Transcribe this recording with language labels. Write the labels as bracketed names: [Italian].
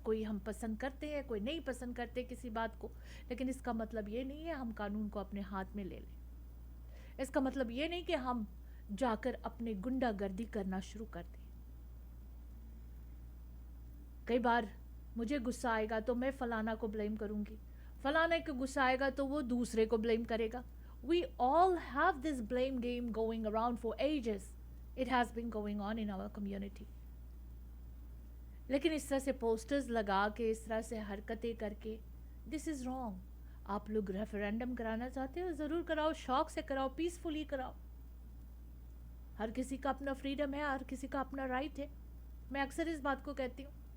[Hindi] कोई हम पसंद करते हैं, कोई नहीं पसंद करते किसी बात को, लेकिन इसका मतलब ये नहीं है हम कानून को अपने हाथ में ले लें। इसका मतलब ये नहीं कि हम जाकर अपने गुंडागर्दी करना शुरू कर दें। कई बार मुझे गुस्सा आएगा तो मैं फलाना को ब्लेम करूँगी, फलाने को गुस्सा आएगा तो वो दूसरे को ब्लेम करेगा. [English] We all have this blame game going around for ages. It has been going on in our community. [Hindi] लेकिन इस तरह से पोस्टर्स लगा के, इस तरह से हरकतें करके, [English] This is wrong. [Hindi] आप लोग रेफरेंडम कराना चाहते हो, ज़रूर कराओ, शौक से कराओ, पीसफुली कराओ. हर किसी का अपना फ्रीडम है, हर किसी का अपना राइट है. मैं अक्सर इस बात को कहती हूँ.